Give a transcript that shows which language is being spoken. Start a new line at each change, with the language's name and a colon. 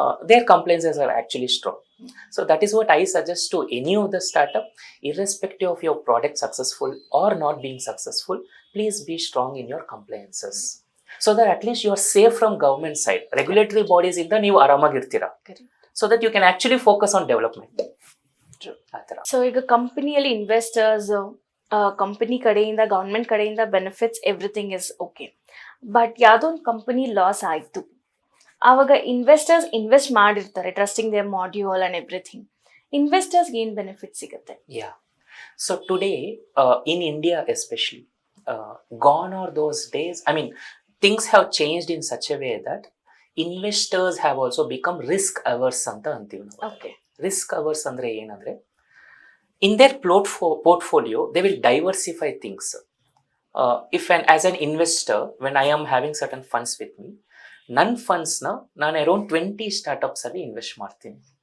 English: Their compliances are actually strong. So that is what I suggest to any of the startup, irrespective of your product successful or not being successful, please be strong in your compliances. So that at least you are safe from government side. Regulatory bodies
Kannada: inda ನೀವು ಆರಾಮಾಗಿರ್ತೀರಾ.
English: So that you can actually focus on development.
Kannada: So ಈಗ ಕಂಪನಿಯಲ್ಲಿ investors, company ಕಡೆಯಿಂದ, government ಕಡೆಯಿಂದ benefits
English: Everything is okay.
Kannada: But ಯಾವುದೋ ಒಂದು company loss ಆಯಿತು, ಆವಾಗ investors invest ಮಾಡಿರ್ತಾರೆ,
English: Trusting their module and everything.
Kannada: ಇನ್ವೆಸ್ಟರ್ಸ್ಗೆ ಏನು ಬೆನಿಫಿಟ್ ಸಿಗುತ್ತೆ?
English: Yeah, so today in India especially, gone are those days. I mean, things have changed in such a way that investors have also become risk averse
Kannada: ಅಂತ ಅಂತೀವಿ ನಾವು.
English: Okay. Risk averse
Kannada: ಅಂದ್ರೆ ಏನಂದ್ರೆ,
English: in their portfolio they will diversify things. As an investor, when I am having certain funds with me,
Kannada: ನನ್ನ ಫಂಡ್ಸ್ನ ನಾನು around 20 startups ಅಲ್ಲಿ invest ಮಾಡ್ತೀನಿ.